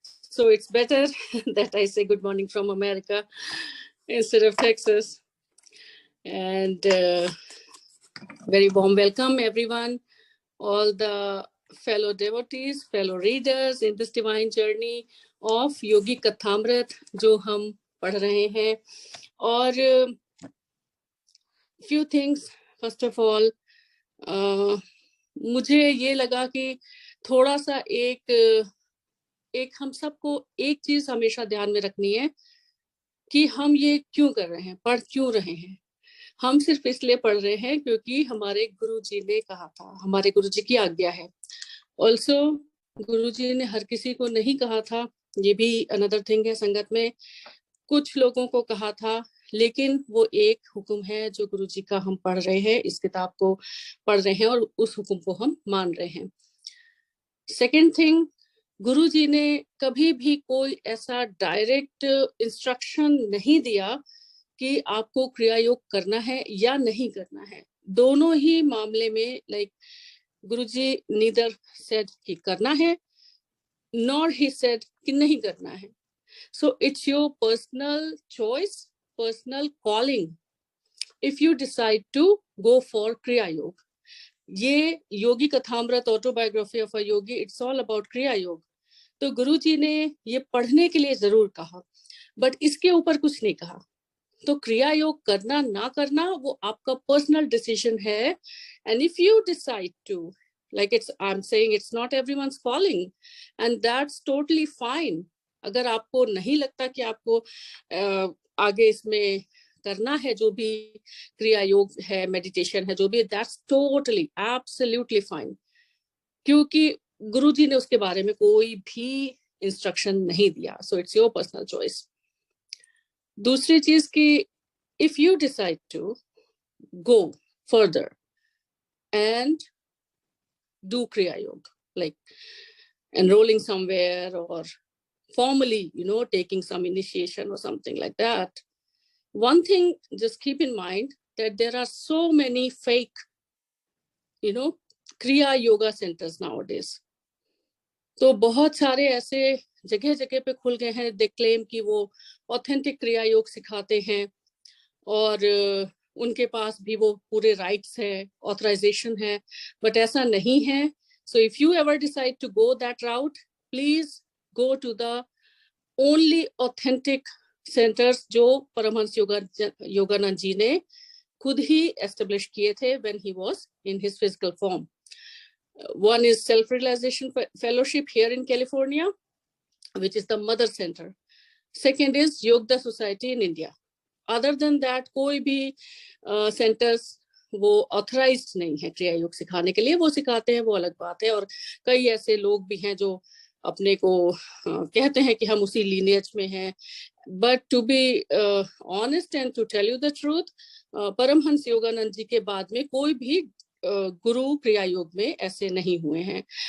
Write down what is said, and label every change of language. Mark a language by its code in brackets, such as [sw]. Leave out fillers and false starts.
[en] So it's better that I say good morning from America instead of Texas. And very warm welcome, everyone, all the fellow devotees, fellow readers in this divine journey of Yogi Kathamrit [hi] जो हम पढ़ रहे हैं. और [en] few things, first of all, [hi] मुझे ये लगा कि थोड़ा सा एक हम सबको एक चीज हमेशा ध्यान में रखनी है कि हम ये क्यों कर रहे हैं, पढ़ क्यों रहे हैं. हम सिर्फ इसलिए पढ़ रहे हैं क्योंकि हमारे गुरु जी ने कहा था, हमारे गुरु जी की आज्ञा है. ऑल्सो गुरु जी ने हर किसी को नहीं कहा था, ये भी [en] another thing [hi] है. संगत में कुछ लोगों को कहा था, लेकिन वो एक हुक्म है जो गुरु जी का हम पढ़ रहे हैं, इस किताब को पढ़ रहे हैं और उस हुक्म को हम मान रहे हैं. [en] second thing, [hi] गुरु जी ने कभी भी कोई ऐसा डायरेक्ट इंस्ट्रक्शन नहीं दिया कि आपको क्रिया योग करना है या नहीं करना है. दोनों ही मामले में गुरु जी [en] neither said [hi] कि करना है, नॉर ही सेड कि नहीं करना है. [en] So it's your personal choice, personal calling. If you decide to go for Kriya Yoga. ये Yogi Kathamrit autobiography of a yogi, it's all about Kriya Yoga. [hi] तो गुरु जी ने ये पढ़ने के लिए जरूर कहा, बट इसके ऊपर कुछ नहीं कहा. तो क्रिया योग करना ना करना वो आपका पर्सनल डिसीजन है. [en] And if you decide to, like I'm saying, it's not everyone's calling, and that's totally fine. [hi] अगर आपको नहीं लगता कि आपको आगे इसमें करना है, जो भी क्रिया योग है, मेडिटेशन है, जो भी, [en] that's totally absolutely fine, [hi] क्योंकि गुरु जी ने उसके बारे में कोई भी इंस्ट्रक्शन नहीं दिया. [en] So it's your personal choice. [hi] दूसरी चीज की, [en] if you decide to go further and do Kriya Yoga, like enrolling somewhere or formally, taking some initiation or something like that, one thing, just keep in mind that there are so many fake, Kriya Yoga centers nowadays. [hi] तो बहुत सारे ऐसे जगह जगह पे खुल गए हैं, [en] they claim [hi] कि वो ऑथेंटिक क्रिया योग सिखाते हैं और उनके पास भी वो पूरे राइट्स है, ऑथराइजेशन है, बट ऐसा नहीं है. [en] so if you ever decide to go that route, please go to the only authentic centres [hi] जो परमहंस योगानंद जी ने खुद ही एस्टेब्लिश किए थे [en] when he was in his physical form. One is Self-Realization Fellowship here in California, which is the mother center. Second is Yoga Society in India. Other than that [hi] कोई भी centres वो authorised नहीं है क्रिया योग सिखाने के लिए. वो सिखाते हैं, वो अलग बात है. और कई ऐसे लोग भी हैं जो अपने को कहते हैं कि हम उसी लीनियज में हैं, [en] but to be honest and to tell you the truth, [hi] Paramhans Yogananda ji के बाद में कोई भी गुरु क्रिया योग में ऐसे नहीं हुए हैं.